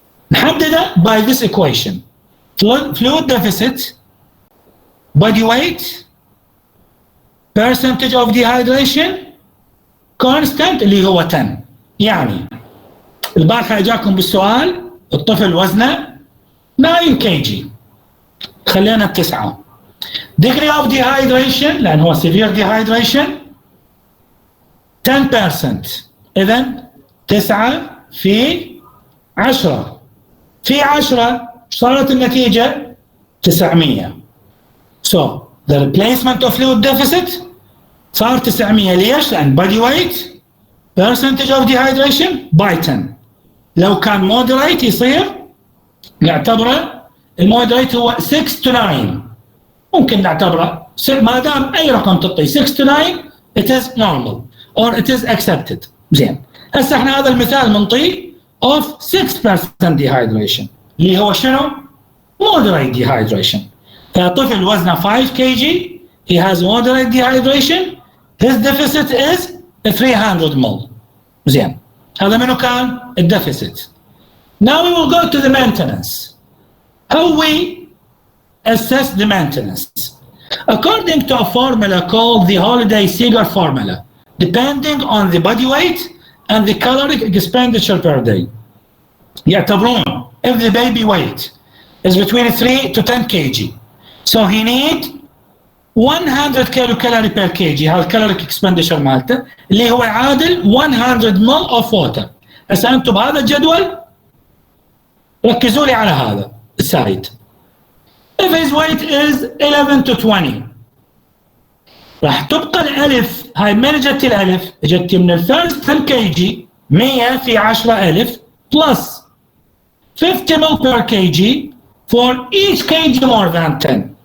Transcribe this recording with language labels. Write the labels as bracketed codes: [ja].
[ar] نحدده [en] by this equation. Fluid deficit, body weight, percentage of dehydration, constant [ar] اللي هو [en] 10. [ar] يعني البارحة اجاكم بالسؤال الطفل وزنه 9 kg، خلينا ب9. [en] degree of dehydration [ar] لأن هو [en] severe dehydration [ar] 10%، إذن 9 في 10 في 10 صارت النتيجة 900. [en] So the replacement of fluid deficit [ar] صار [en] 900. [ar] ليش؟ لأن [en] body weight percentage of dehydration by 10. [ar] لو كان moderate يصير نعتبره المودريت هو [en] 6 to 9. [ar] ممكن نعتبره ما دام أي رقم تعطي [en] 6 to 9 it is normal or it is accepted. [ar] زين. هسه احنا هذا المثال منطيه [en] of 6% dehydration [ar] اللي هو شنو؟ [en] moderate dehydration. [ar] فطفل وزنه [en] 5 kg he has moderate dehydration his deficit is 300 ml. [ar] زين. هذا منو كان؟ الdeficit. [en] Now we will go to the maintenance. How we assess the maintenance? According to a formula called the Holiday-Seeger formula, depending on the body weight and the caloric expenditure per day. [ar] يعتبرون [en] if the baby weight is between 3 to 10 kg, so he need 100 kilocalorie per kg. [ar] هذا caloric expenditure مالته اللي هو يعادل [en] 100 ml of water. [ar] هسه انتم بهذا الجدول ركزوا لي على هذا السايد. [en] If his weight is 11 to 20 [ar] راح تبقى الألف، هاي من جت الألف؟ جت من الفيرست [en] 10 kg 100 في 10,000 plus 50 ml per kg for each kg more than 10.